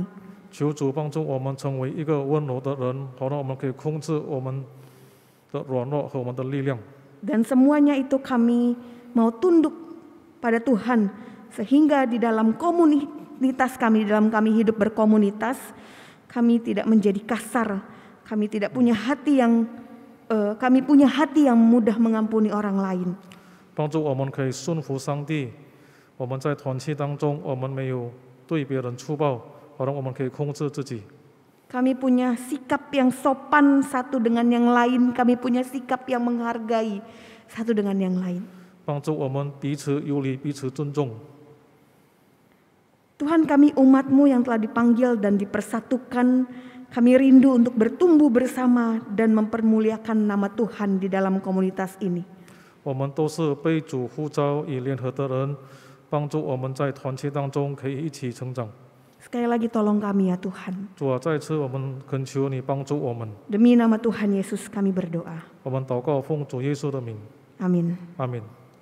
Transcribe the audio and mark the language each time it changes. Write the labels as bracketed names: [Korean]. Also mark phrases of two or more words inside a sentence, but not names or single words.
[Chinese] 求主帮助我们成为一个温柔的人，好让我们可以控制我们的软弱和我们的力量。 [Indonesian] Dan semuanya itu kami mau tunduk pada Tuhan, sehingga di dalam komunitas kami, di dalam kami hidup berkomunitas, kami tidak menjadi kasar, kami tidak punya hati yang kami punya hati yang mudah mengampuni orang lain. [Chinese] 帮助我们可以顺服上帝。我们在团契当中，我们没有对别人粗暴，好让我们可以控制自己。 [Indonesian] Kami punya sikap yang sopan satu dengan yang lain. Kami punya sikap yang menghargai satu dengan yang lain. [Chinese] 帮助我们彼此有礼，彼此尊重。 [Indonesian] Tuhan, kami umat-Mu yang telah dipanggil dan dipersatukan. Kami rindu untuk bertumbuh bersama dan mempermuliakan nama Tuhan di dalam komunitas ini. [Chinese] 我们都是被主呼召与联合的人，帮助我们在团契当中可以一起成长。 [Indonesian] Sekali lagi tolong kami ya Tuhan. [Chinese] 主啊，再次我们恳求你帮助我们。 [Indonesian] Demi nama Tuhan Yesus kami berdoa. [Chinese] 我们祷告，奉主耶稣的名， [Indonesian] Amin. [Chinese] 阿门。